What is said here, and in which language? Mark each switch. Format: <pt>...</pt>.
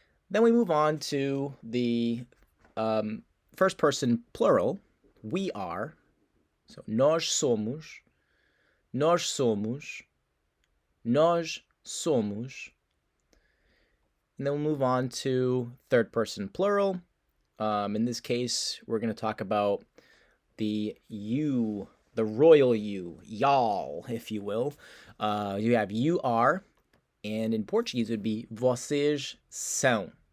<en>Then we move on to the first person plural, we are.</en> <pt>So nós somos, nós somos, nós somos.</pt> <en>And then we'll move on to third person plural. In this case, we're going to talk about the you, the royal you, y'all, if you will. You have you are, and in Portuguese it would be</en> <pt>vocês são.</pt>